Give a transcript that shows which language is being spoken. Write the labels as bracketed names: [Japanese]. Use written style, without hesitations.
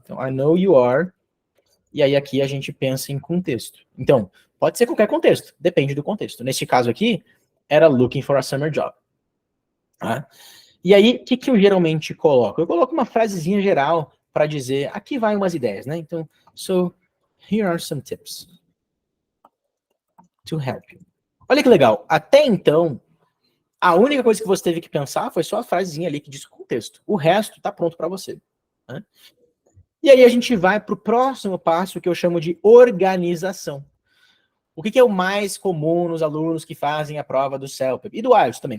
[Portuguese] Então, [English] I know you are. [Portuguese] E aí aqui a gente pensa em contexto. Então, pode ser qualquer contexto, depende do contexto. Nesse caso aqui, era [English] looking for a summer job. [Portuguese] Tá? E aí, o que eu geralmente coloco? Eu coloco uma frasezinha geral para dizer, aqui vai umas ideias, né? [English] Então, so, here are some tips to help you. [Portuguese] Olha que legal. Até então, a única coisa que você teve que pensar foi só a frasezinha ali que diz o contexto. O resto tá pronto para você. Né? E aí a gente vai para o próximo passo que eu chamo de organização. O que é o mais comum nos alunos que fazem a prova do CELPEP? E do IELTS também.